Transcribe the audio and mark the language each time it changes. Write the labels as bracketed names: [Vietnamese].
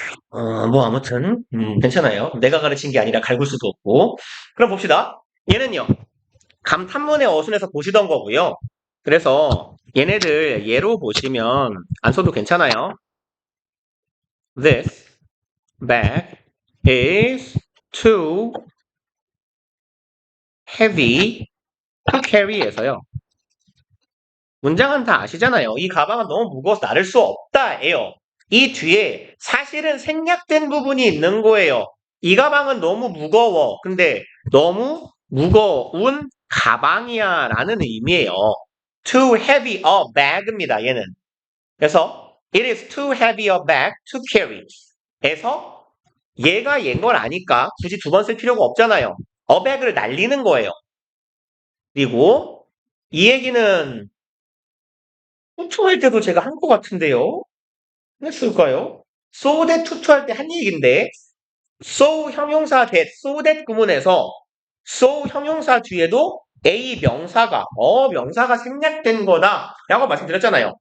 [Korean] 뭐 아무튼 괜찮아요. 내가 가르친 게 아니라 갈굴 수도 없고. 그럼 봅시다. 얘는요. 감탄문의 어순에서 보시던 거고요. 그래서 얘네들 예로 보시면 안 써도 괜찮아요. [English] This bag is too heavy to carry에서요. [Korean] 문장은 다 아시잖아요. 이 가방은 너무 무거워서 나를 수 없다예요. 이 뒤에 사실은 생략된 부분이 있는 거예요. 이 가방은 너무 무거워. 근데 너무 무거운 가방이야 라는 의미예요. [English] Too heavy a bag입니다. [Korean] 얘는. 그래서 [English] it is too heavy a bag to carry. [Korean] 에서 얘가 얘인 걸 아니까 굳이 두 번 쓸 필요가 없잖아요. a bag을 날리는 거예요. 그리고 이 얘기는 투투할 때도 제가 한 것 같은데요. 했을까요? so that 투투할 때 한 얘기인데 so 형용사 that, so that 구문에서 so 형용사 뒤에도 A 명사가 명사가 생략된 거다 라고 말씀드렸잖아요.